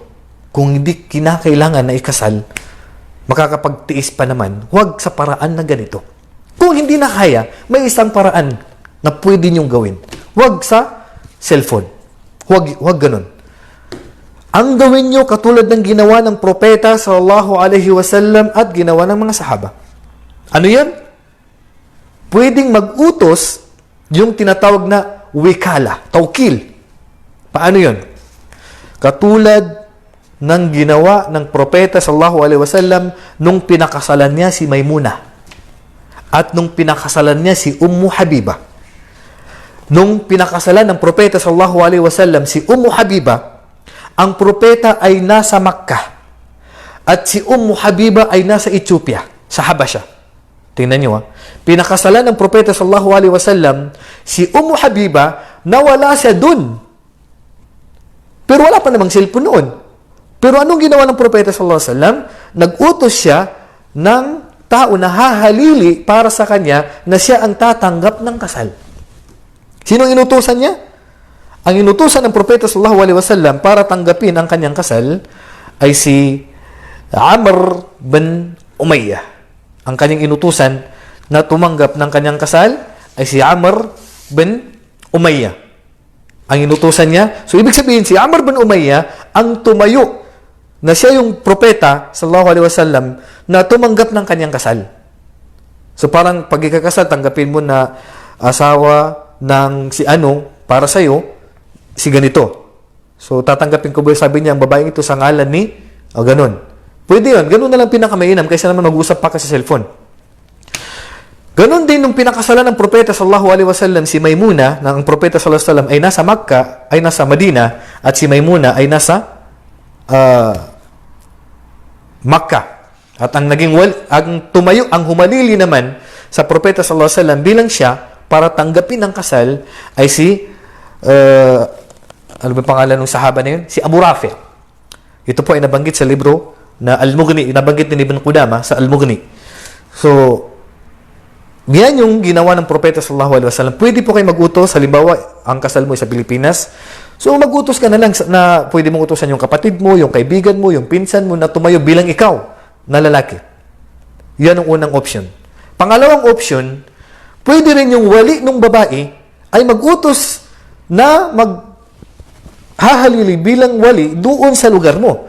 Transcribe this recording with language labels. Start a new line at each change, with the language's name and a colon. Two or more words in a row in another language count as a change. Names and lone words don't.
Filipino: Kung hindi kinakailangan na ikasal, makakapagtiis pa naman, huwag sa paraan na ganito. Kung hindi na kaya, may isang paraan na pwede niyong gawin. Huwag sa cellphone. Huwag ganun. Ang gawin niyo katulad ng ginawa ng propeta
Arabic: صلى الله عليه وسلم
Filipino: at ginawa ng mga sahaba. Ano yan? Pwedeng mag-utos yung tinatawag na wikala, tawkil. Paano yun? Katulad ng ginawa ng propeta
Arabic: صلى الله عليه وسلم
Filipino: nung pinakasalan niya si Maymuna at nung pinakasalan niya si Ummu Habiba. Nung pinakasalan ng propeta
Arabic: صلى الله عليه وسلم
Filipino: si Ummu Habiba, ang propeta ay nasa Makkah at si Ummu Habiba ay nasa Ethiopia, sa Habasha. Tingnan niyo, pinakasalan ng propeta
Arabic: صلى الله عليه وسلم
Filipino: si Ummu Habiba, nawala siya dun. Pero wala pa namang cellphone noon. Pero anong ginawa ng propeta
Arabic: صلى الله عليه وسلم?
Filipino: Nag-utos siya ng tao na hahalili para sa kanya na siya ang tatanggap ng kasal. Sino ang inutusan niya? Ang inutusan ng propeta
Arabic: صلى الله عليه وسلم
Filipino: para tanggapin ang kanyang kasal ay si Amr bin Umayyah. Ang kanyang inutusan na tumanggap ng kanyang kasal ay si Amr bin Umayyah. Ang inutusan niya, so ibig sabihin si Amr bin Umayyah ang tumayo na siya yung propeta
Arabic: صلى الله عليه وسلم
Filipino: na tumanggap ng kanyang kasal. So parang pag ikakasal, tanggapin mo na asawa ng si ano para sa iyo si ganito. So tatanggapin ko ba, sabi niya, ang babaeng ito sa ngalan ni ganun. Pwede yun. Ganun na lang pinakamainam kaysa naman mag-usap pa ka sa cellphone. Ganun din nung pinakasalan ng propeta
Arabic: صلى الله عليه وسلم
Filipino: si Maymuna, na ang propeta
Arabic: صلى الله عليه وسلم
Filipino: ay nasa Makkah, ay nasa Madina, at si Maymuna ay nasa Makkah. At ang tumayo, ang humalili naman sa propeta
Arabic: صلى الله عليه وسلم
Filipino: bilang siya para tanggapin ang kasal ay si ano ba pangalan ng sahaba na yun? Si Abu Rafi'. Ito po ay nabanggit sa libro na Al-Mughni, nabanggit ni Ibn Qudama sa Al-Mughni. So, yan yung ginawa ng propeta
Arabic: صلى الله عليه وسلم.
Filipino: Pwede po kayo mag-utos, halimbawa, ang kasal mo sa Pilipinas. So, mag-utos ka na lang na pwede mong utosan yung kapatid mo, yung kaibigan mo, yung pinsan mo na tumayo bilang ikaw na lalaki. Yan ang unang option. Pangalawang option, pwede rin yung wali ng babae ay mag-utos na maghahalili bilang wali doon sa lugar mo.